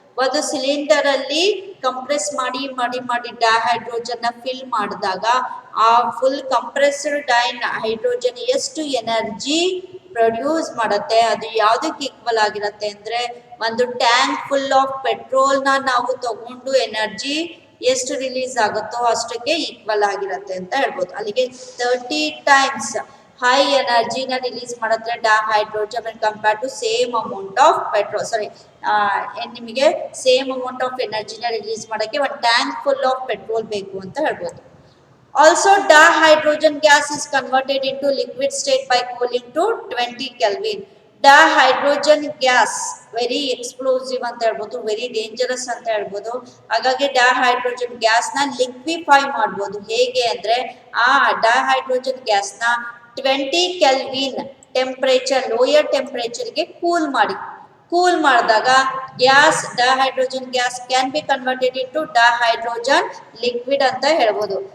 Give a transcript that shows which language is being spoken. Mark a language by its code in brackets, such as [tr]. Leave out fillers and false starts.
[kn] ಒಂದು ಸಿಲಿಂಡರ್ ಅಲ್ಲಿ ಕಂಪ್ರೆಸ್ ಮಾಡಿ ಡೈಹೈಡ್ರೋಜನ್ ನ ಫಿಲ್ ಮಾಡಿದಾಗ ಆ ಫುಲ್ ಕಂಪ್ರೆಸ್ಡ್ ಹೈಡ್ರೋಜನ್ ಎಷ್ಟು ಎನರ್ಜಿ ಪ್ರೊಡ್ಯೂಸ್ ಮಾಡುತ್ತೆ ಅದು ಯಾವ್ದಕ್ಕೆ ಈಕ್ವಲ್ ಆಗಿರತ್ತೆ ಅಂದ್ರೆ ಒಂದು ಟ್ಯಾಂಕ್ ಫುಲ್ ಆಫ್ ಪೆಟ್ರೋಲ್ ನಾವು ತಗೊಂಡು ಎನರ್ಜಿ ಎಷ್ಟು ರಿಲೀಸ್ ಆಗುತ್ತೋ ಅಷ್ಟಕ್ಕೆ ಈಕ್ವಲ್ ಆಗಿರತ್ತೆ ಅಂತ ಹೇಳ್ಬೋದು. ಅಲ್ಲಿಗೆ 30 ಟೈಮ್ಸ್ ಹೈ ಎನರ್ಜಿನ ರಿಲೀಸ್ ಮಾಡುತ್ತೆ dihydrogen compare to same amount of petrol ನಿಮಗೆ ಸೇಮ್ ಅಮೌಂಟ್ ಆಫ್ ಎನರ್ಜಿನ ರಿಲೀಸ್ ಮಾಡೋಕ್ಕೆ ಒಂದು ಟ್ಯಾಂಕ್ ಫುಲ್ ಆಫ್ ಪೆಟ್ರೋಲ್ ಬೇಕು ಅಂತ ಹೇಳ್ಬೋದು. [en] Also, dihydrogen gas is converted into liquid state by cooling to 20 Kelvin. Dihydrogen gas very explosive [kn] ಅಂತ ಹೇಳ್ಬೋದು, very dangerous ಅಂತ ಹೇಳ್ಬೋದು. ಹಾಗಾಗಿ ಡೈಹೈಡ್ರೋಜನ್ ಗ್ಯಾಸ್ ನ ಲಿಕ್ವಿಫೈ ಮಾಡ್ಬೋದು. ಹೇಗೆ ಅಂದ್ರೆ ಆ ಡೈಹೈಡ್ರೋಜನ್ ಗ್ಯಾಸ್ ನ 20 ಕೆಲ್ವಿನ್ ಟೆಂಪರೇಚರ್ ಲೋಯರ್ ಟೆಂಪರೇಚರ್ಗೆ ಕೂಲ್ ಮಾಡಿದಾಗ gas dihydrogen gas can be converted into dihydrogen liquid ಅಂತ ಹೇಳ್ಬೋದು.